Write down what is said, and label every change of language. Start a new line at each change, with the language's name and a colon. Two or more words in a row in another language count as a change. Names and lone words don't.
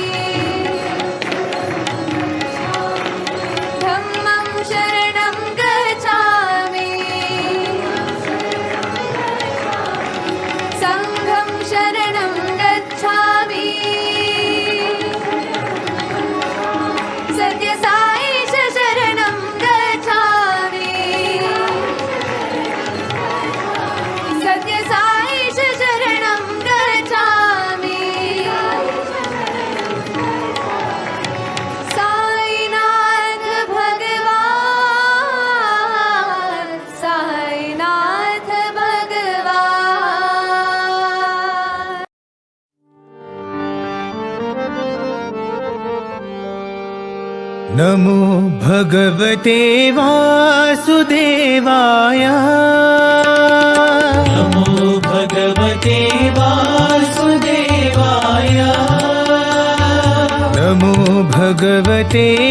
Pali: धम्मं शरणं गच्छामि संघं शरणं गच्छामि
Sanskrit: सत्यसाईश शरणं गच्छामि सत्यसाईश शरणं गच्छामि साईनाथ भगवान साईनाथ भगवान नमो भगवते वासुदेवाय नमो भगवते वासुदेवाय नमो भगवते